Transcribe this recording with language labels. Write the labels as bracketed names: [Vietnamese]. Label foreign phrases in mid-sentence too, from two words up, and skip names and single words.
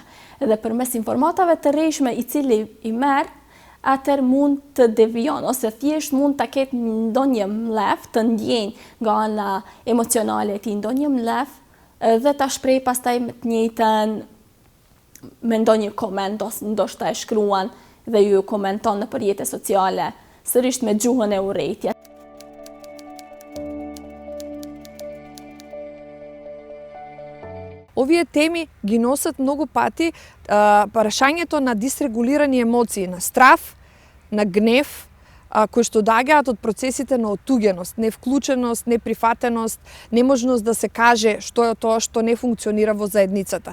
[Albanian] Dhe përmes informatave të rrejshme i cili i merr, atëherë mund të devijon ose thjesht mund ta ketë ndonjë mlef të ndjenjë nga ana emocionale e tij, ndonjë mlef dhe ta shpreh pastaj të njëjtën me ndonjë koment ose ndoshta e shkruan dhe ju komenton në rrjete sociale, sërish me gjuhën e urrejtjes. [Macedonian] Овие теми ги носат многу пати прашањето на дисрегулирани емоции, на страв, на гнев, кои што доаѓаат од процесите на отуѓеност, невклученост, неприфатеност, неможност да се каже што е тоа што не функционира во заедницата.